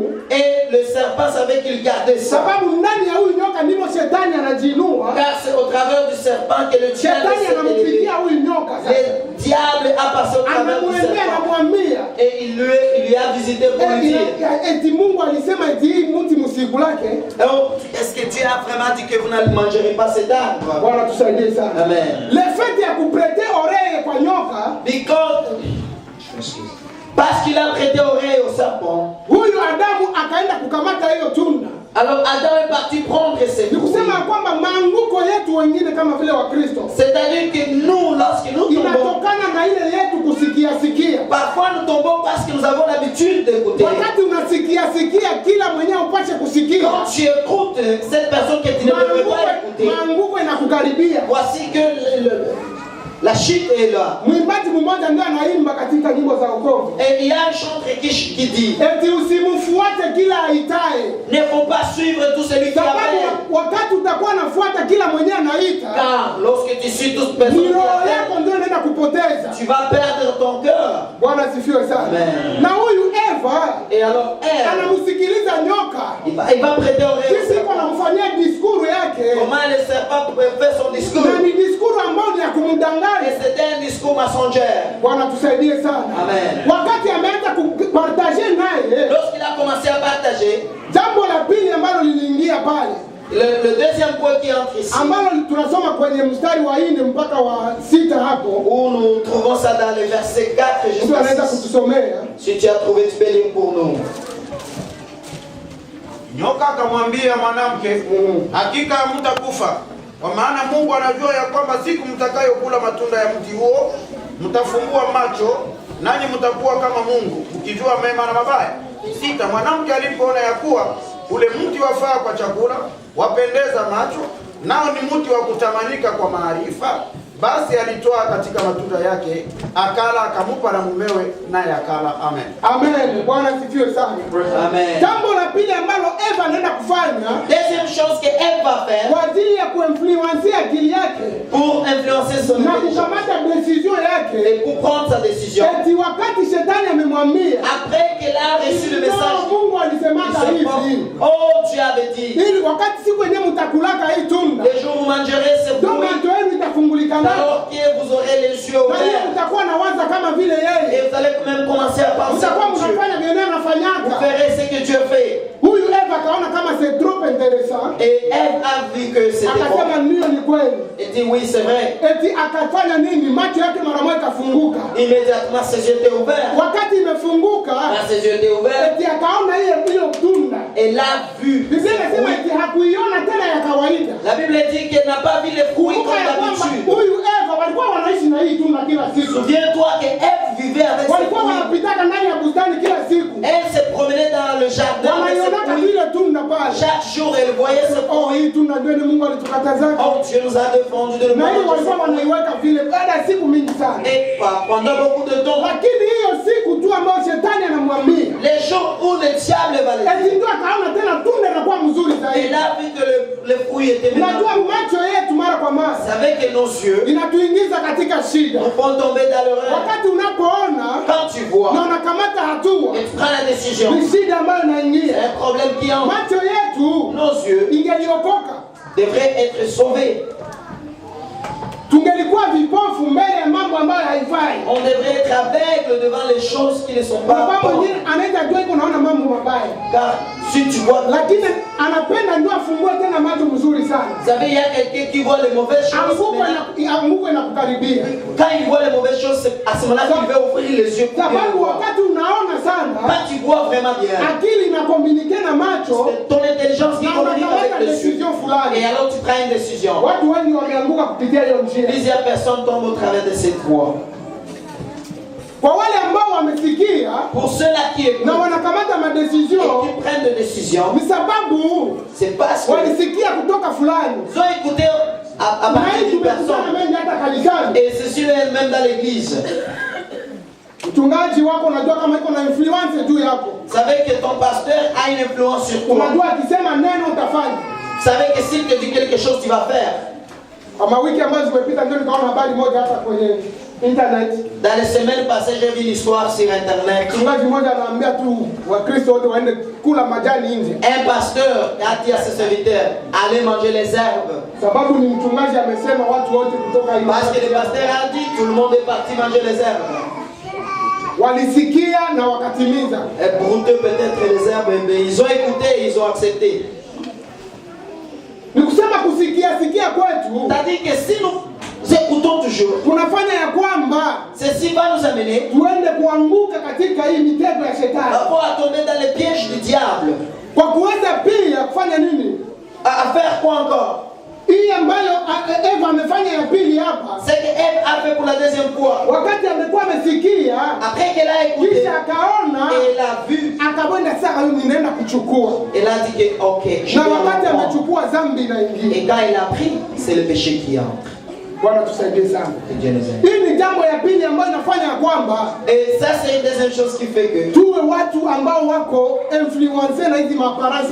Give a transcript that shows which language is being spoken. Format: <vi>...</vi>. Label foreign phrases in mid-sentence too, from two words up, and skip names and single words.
<fr>Et le serpent savait qu'il gardait ça.</fr> <sw>sababu ndani ya huyu nyoka ndimo shetani anajiinua.</sw> <fr>Car c'est au travers du serpent que le diable</fr> <sw>Shetani</sw> <fr>s'est élevé.</fr> <sw>anampigia huyu nyoka sasa.</sw> <fr>Le diable a passé au travers du</fr> <sw>Anamwendea</sw> <fr>serpent.</fr> <sw>anamwambia</sw> <fr>Et il lui a visité pour lui dire,</fr> <sw>eti Mungu alisema eti hii mti msikulake.</sw> <fr>oh, est-ce que Dieu a vraiment dit que vous ne mangerez pas cet arbre?</fr> <sw>Bwana tusaidie sana. Amen.</sw> <fr>Le fait</fr> <sw>ya kuprete oreille yeye kwa nyoka,</sw> <fr>parce qu'il a prêté oreille au serpent,</fr> <sw>huyu Adamu akaenda kukamata hiyo tunda.</sw> <fr>alors Adam est parti prendre ses</fr> <sw>Ni</sw> <fr>fruits.</fr> <sw>kusema kwamba maanguko yetu wengine kama vile wa Kristo</sw> <fr>C'est-à-dire que nous, lorsque nous tombons,</fr> <sw>inatokana na ile yetu kusikia sikia.</sw> <fr>parfois nous tombons parce que nous avons l'habitude d'écouter.</fr> <sw>Wakati unasikia sikia kila mwenyewe upashe kusikia,</sw> <fr>Quand tu écoutes cette personne que tu ne devrais pas écouter,</fr> <sw>maanguko inakukaribia.</sw> <fr>voici que la chute est là.</fr> <sw>Mwimbaji mmoja ndio anaimba katika nyimbo za wokovu,</sw> <fr>Et il y a un chanteur qui dit,</fr> <sw>eti usimfuate kila aitaye,</sw> <fr>ne faut pas suivre tout celui qui</fr> <sw>sababu</sw> <fr>appelle.</fr> <sw>wakati utakuwa nafuata kila mwenyewe anaita,</sw> <fr>Car lorsque tu suis toute personne</fr> <sw>ni</sw> <fr>qui</fr> <sw>roho</sw> <fr>appelle,</fr> <sw>yako ndio inaenda kupoteza.</sw> <fr>tu vas perdre ton cœur.</fr> <sw>Bwana asifiwe sana. Amen. Na huyu Eva</sw> <fr>Et alors, elle,</fr> <sw>anamsikiliza nyoka,</sw> <fr>il va prêter oreille au</fr> <sw>sisi</sw> <fr>serpent.</fr> <sw>anamfanyia diskuru yake,</sw> <fr>Comment le serpent pouvait faire son discours?</fr> <sw>na ni diskuru ambayo ni ya kumdanganya.</sw> <fr>Et c'était un discours mensonger.</fr> <sw>Bwana tusaidie sana. Amen. Wakati ameanza kupartaje naye,</sw> <fr>Lorsqu'il a commencé à partager,</fr> <sw>jambo la pili ambalo liliingia pale,</sw> <fr>le deuxième point qui entre ici,</fr> <sw>ambalo tunasoma kwenye mstari wa 4 mpaka wa 6 hapo,</sw> <fr>où nous trouvons ça dans les versets 4</fr> <sw>mtu</sw> <fr>jusqu'à</fr> <sw>anaweza</sw> <fr>6.</fr> <sw>kutusomea.</sw> <fr>Si tu as trouvé, tu peux lire pour nous.</fr> <sw>Nyoka akamwambia mwanamke, hakika hamtakufa, kwa maana Mungu anajua ya kwamba siku mtakayokula matunda ya mti huo mtafumbua macho, nanyi mtakuwa kama Mungu, mkijua mema na mabaya. 6. Mwanamke alipoona ya kuwa ule mti wafaa kwa chakula, wapendeza macho, nao ni mti wa kutamanika kwa maarifa, basi alitoa katika matunda yake, akala, akamupa na mumewe, naye akala. Amen. Amen. Bwana asifiwe sana. Amen. Jambo la pili ambalo Eva anaenda kufanya</sw> <fr>Deuxième chose qu'elle va faire</fr> <sw>kwa ajili ya kuinfluence akili yake</sw> <fr>pour influencer son</fr> <sw>na</sw> <fr>intelligence</fr> <sw>kukamata decision yake,</sw> <fr>et pour prendre sa décision,</fr> <sw>eti wakati shetani amemwambia,</sw> <fr>après qu'elle a reçu le message,</fr> <sw>Mungu</sw> <fr>il</fr> <sw>alisemaka</sw> <fr>se</fr> <sw>hivi,</sw> <fr>prend, oh Dieu avait dit,</fr> <sw>ili wakati siku yenyewe mtakulaka hii tunda,</sw> <fr>les jours où vous mangerez ce</fr> <sw>ndio</sw> <fr>fruit,</fr> <sw>macho yenu itafungulika nako,</sw> <fr>alors que vous aurez les yeux</fr> <sw>na hiyo</sw> <fr>ouverts,</fr> <sw>mtakuwa na waza kama vile yeye,</sw> <fr>et vous allez même commencer à penser</fr> <sw>mtakuwa</sw> <fr>à Dieu.</fr> <sw>mnafanya vile</sw> <fr>Vous</fr> <sw>anafanyaka.</sw> <fr>verrez ce que Dieu fait.</fr> <sw>Huyu Eva akaona kama</sw> <fr>c'est trop intéressant, Et Ève a vu que c'était bon.</fr> <sw>akasema ndio, ni kweli.</sw> <fr>Et dit oui, c'est vrai.</fr> <sw>Eti akafanya nini? Macho yake mara moja ikafunguka.</sw> <fr>Immédiatement, ses yeux étaient ouverts.</fr> <sw>Wakati imefunguka,</sw> <fr>Quand ses yeux étaient ouverts,</fr> <sw>eti akaona hiyo tunda.</sw> <fr>elle a vu.</fr> <sw>Biblia inasema eti hakuiona tena ya kawaida.</sw> <fr>La Bible dit qu'elle n'a pas vu les fruits</fr> <sw>Kumbuka</sw> <fr>comme</fr> <sw>ya kwamba</sw> <fr>d'habitude.</fr> <sw>huyu Eva walikuwa wanaishi na hii tunda kila siku,</sw> <fr>Souviens-toi que Ève vivait avec ses</fr> <sw>walikuwa</sw> <fr>fruits.</fr> <sw>wanapitaka ndani ya bustani kila siku,</sw> <fr>Elle se promenait dans le jardin avec ses</fr> <sw>wanaionaka</sw> <fr>fruits.</fr> <sw>vile tunda pale.</sw> <fr>Chaque jour, elle voyait ce Oh, fruit.</fr> <sw>hii tunda ndio ni Mungu alitukatazaka,</sw> <fr>Oh, Dieu nous a défendu de le</fr> <sw>na hiyo</sw> <fr>manger.</fr> <sw>walikuwa wanaiweka vile baada ya siku mingi sana.</sw> <fr>Et pendant beaucoup de temps,</fr> <sw>Lakini hiyo siku tu ambayo shetani anamwambia,</sw> <fr>les jours où le diable va les</fr> <sw>eti ndio akaona tena tunda inakuwa mzuri zaidi.</sw> <fr>elle a vu que le fruit était</fr> <sw>Unajua</sw> <fr>maintenant.</fr> <sw>macho yetu mara kwa</sw> <fr>Vous</fr> <sw>mara</sw> <fr>savez que nos yeux</fr> <sw>inatuingiza katika shida.</sw> <fr>nous font tomber dans l'erreur.</fr> <sw>Wakati unapoona</sw> <fr>Quand tu vois</fr> <sw>na unakamata hatua,</sw> <fr>et tu prends la décision,</fr> <sw>ni shida ambayo</sw> <fr>c'est</fr> <sw>inaingia.</sw> <fr>un problème qui entre.</fr> <sw>Macho yetu</sw> <fr>Nos yeux</fr> <sw>ingeliokoka,</sw> <fr>devraient être sauvés.</fr> <sw>tungelikuwa vipofu mbele ya mambo ambayo haifai.</sw> <fr>On devrait être aveugle devant les choses qui ne sont</fr> <sw>Kwa</sw> <fr>pas</fr> <sw>sababu</sw> <fr>bonnes.</fr> <sw>mwingine anaweza jua iko naona mambo mabaya,</sw> <fr>Car si tu vois,</fr> <sw>lakini anapenda ndio afungue tena macho mzuri sana.</sw> <fr>vous savez, il y a quelqu'un qui voit les mauvaises choses.</fr> <sw>Anguko inakukaribia,</sw> <fr>Quand il voit les mauvaises choses, c'est à ce moment-là qu'il veut ouvrir les yeux pour bien</fr> <sw>sababu</sw> <fr>voir.</fr> <sw>wakati unaona sana,</sw> <fr>Quand tu vois vraiment bien,</fr> <sw>akili inakomunike na macho</sw> <fr>c'est ton intelligence qui</fr> <sw>na</sw> <fr>communique</fr> <sw>unakamata</sw> <fr>avec les yeux.</fr> <sw>decision fulani.</sw> <fr>Et alors tu prends une décision.</fr> <sw>Watu wengi wameanguka kupitia hiyo njia.</sw> <fr>Plusieurs personnes tombent au travers de cette voie.</fr> <sw>Kwa wale ambao wamesikia</sw> <fr>Pour ceux-là qui écoutent</fr> <sw>na wanakamata</sw> <fr>et</fr> <sw>madecision,</sw> <fr>qui prennent des décisions,</fr> <sw>ni sababu</sw> <fr>c'est parce qu'ils</fr> <sw>walisikia kutoka fulani.</sw> <fr>ont écouté à</fr> <sw>Na</sw> <fr>partir</fr> <sw>hii</sw> <fr>d'une</fr> <sw>tumekutana</sw> <fr>personne.</fr> <sw>mengi hata kanisani.</sw> <fr>Et ceci même dans l'église.</fr> <sw>Mchungaji wako unajua kama iko na influence juu yako.</sw> <fr>Vous savez que ton pasteur a une influence sur toi.</fr> <sw>Unajua akisema neno utafanya.</sw> <fr>Vous savez que s'il te dit quelque chose, tu vas faire.</fr> <sw>Kama wiki ambazo zimepita ndio nikaona habari moja hata kwenye internet.</sw> <fr>Dans les semaines passées, j'ai vu une histoire sur internet.</fr> <sw>Mchungaji mmoja anaambia tu Wakristo wote waende kula majani nje.</sw> <fr>Un pasteur a dit à ses serviteurs, allez manger les herbes.</fr> <sw>Sababu ni mchungaji amesema watu wote kutoka hiyo.</sw> <fr>Parce que le pasteur a dit, tout le monde est parti manger les herbes.</fr> <sw>Walisikia na wakatimiza.</sw> <fr>Et brouteux peut-être les herbes, mais ils ont écouté, ils ont accepté.</fr> <sw>Ni kusema kusikia sikia kwetu</sw> <fr>C'est-à-dire que si nous écoutons toujours,</fr> <sw>kunafanya ya kwamba</sw> <fr>Ceci va nous amener</fr> <sw>tuende kuanguka katika hii mitego ya shetani.</sw> <fr>à tomber dans les pièges du diable.</fr> <sw>Kwa kuweza pia kufanya nini?</sw> <fr>À faire quoi encore?</fr> <sw>Hii ambayo Eva amefanya ya pili hapa.</sw> <fr>C'est que Ève a fait pour la deuxième fois.</fr> <sw>Wakati amekuwa amesikia,</sw> <fr>Après qu'elle a écouté,</fr> <sw>kisha akaona,</sw> <fr>et elle a vu,</fr> <sw>akaenda sasa ninaenda kuchukua.</sw> <fr>elle a dit que ok, je</fr> <sw>Na</sw> <fr>vais</fr> <sw>wakati</sw> <fr>le prendre.</fr> <sw>amechukua dhambi inaingia.</sw> <fr>Et quand elle a pris, c'est le péché qui entre.</fr> <sw>Bwana tusaidie sana.</sw> <fr>Que Dieu nous aide.</fr> <sw>Hii ni jambo ya pili ambayo inafanya kwamba</sw> <fr>Et ça, c'est une deuxième chose qui fait que</fr> <sw>tuwe watu ambao wako influencé na hizi maapparence</sw>